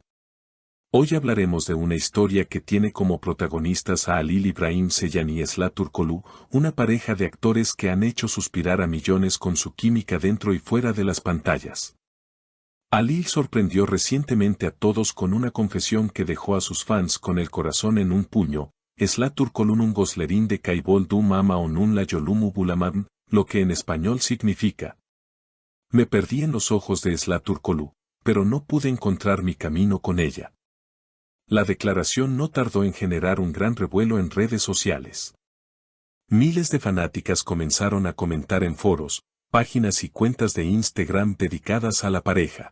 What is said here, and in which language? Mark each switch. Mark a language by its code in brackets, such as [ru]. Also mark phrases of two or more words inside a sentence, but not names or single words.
[es] Hoy hablaremos de una historia que tiene como protagonistas a Halil İbrahim Ceylan y Esra Türkoğlu, una pareja de actores que han hecho suspirar a millones con su química dentro y fuera de las pantallas. Halil sorprendió recientemente a todos con una confesión que dejó a sus fans con el corazón en un puño. [tr] Esra Türkoğlu'nun gözlerinde kayboldum ama onunla yolumu bulamadım, [es] lo que en español significa: me perdí en los ojos de Esra Türkoğlu, pero no pude encontrar mi camino con ella. La declaración no tardó en generar un gran revuelo en redes sociales. Miles de fanáticas comenzaron a comentar en foros, páginas y cuentas de Instagram dedicadas a la pareja.